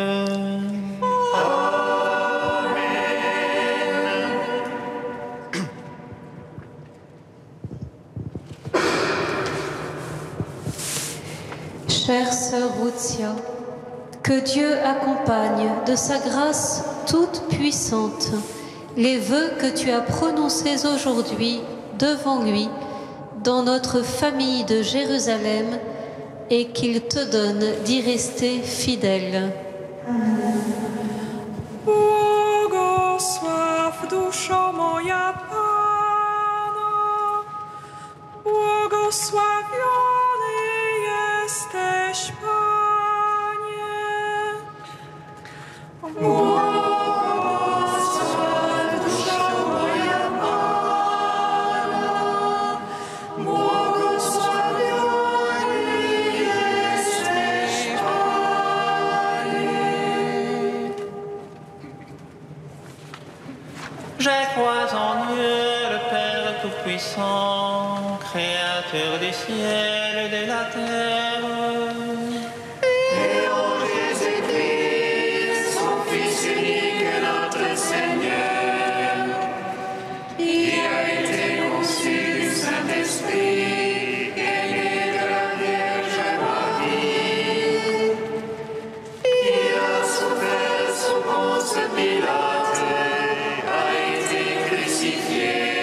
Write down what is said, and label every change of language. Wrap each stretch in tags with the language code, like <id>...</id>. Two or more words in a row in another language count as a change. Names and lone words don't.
<fr>Chère sœur Routia, que Dieu accompagne de sa grâce toute puissante les vœux que tu as prononcés aujourd'hui devant lui dans notre famille de Jérusalem et qu'il te donne d'y rester fidèle.</fr> <pl>Błogosław duszo moja Pana, błogosławiony jesteś, Panie. Błogosław duszo moja Pana, błogosławiony jesteś, Panie.</pl> <fr>Je crois en Dieu, le Père Tout-Puissant, Créateur du ciel et de la terre. Et en Jésus-Christ, son Fils unique, notre Seigneur, qui a été conçu du Saint-Esprit et né de la Vierge Marie, qui a souffert sous Ponce Pilate, a été crucifié,</fr>